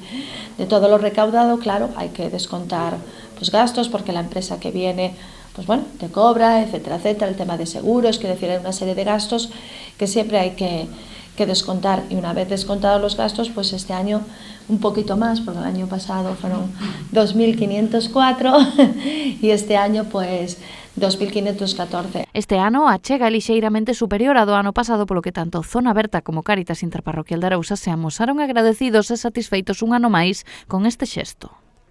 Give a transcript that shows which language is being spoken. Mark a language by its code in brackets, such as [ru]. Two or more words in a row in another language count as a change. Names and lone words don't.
[es] De todo lo recaudado, claro, hay que descontar pues gastos porque la empresa que viene pues bueno, te cobra, etcétera, etcétera, el tema de seguros, quiere decir, hay una serie de gastos que siempre hay que descontar, y una vez descontados los gastos, pues este año un poquito más, porque el año pasado fueron 2.504 y este año pues 2.514. [gl] Este ano achega lixeiramente superior ao do ano pasado, polo que tanto Zona Aberta como Cáritas Interparroquial de Arousa se amosaron agradecidos e satisfeitos un ano máis con este xesto.